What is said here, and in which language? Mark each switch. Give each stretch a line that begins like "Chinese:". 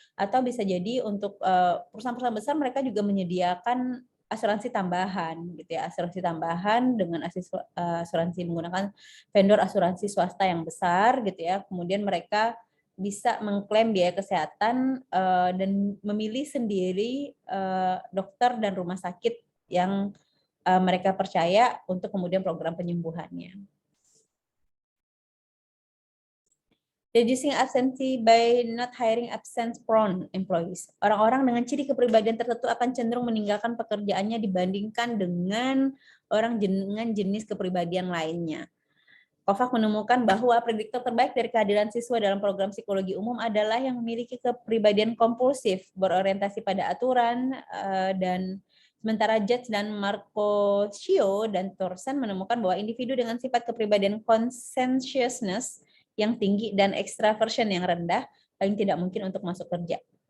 Indonesian: Atau bisa jadi untuk perusahaan-perusahaan besar mereka juga menyediakan asuransi tambahan gitu ya, asuransi tambahan dengan asuransi menggunakan vendor asuransi swasta yang besar gitu ya. Kemudian mereka bisa mengklaim biaya kesehatan dan memilih sendiri dokter dan rumah sakit yang mereka percaya untuk kemudian program penyembuhannya.
English: Reducing absentee by not hiring absence-prone employees.
Indonesian: Orang-orang dengan ciri kepribadian tertentu akan cenderung meninggalkan pekerjaannya dibandingkan dengan orang dengan jenis kepribadian lainnya. Kovac menemukan bahwa prediktor terbaik dari kehadiran siswa dalam program psikologi umum adalah yang memiliki kepribadian kompulsif, berorientasi pada aturan, dan sementara Judge dan Marcosio dan Thorsen menemukan bahwa individu dengan sifat kepribadian conscientiousness yang tinggi dan extraversion yang rendah paling tidak mungkin untuk masuk kerja.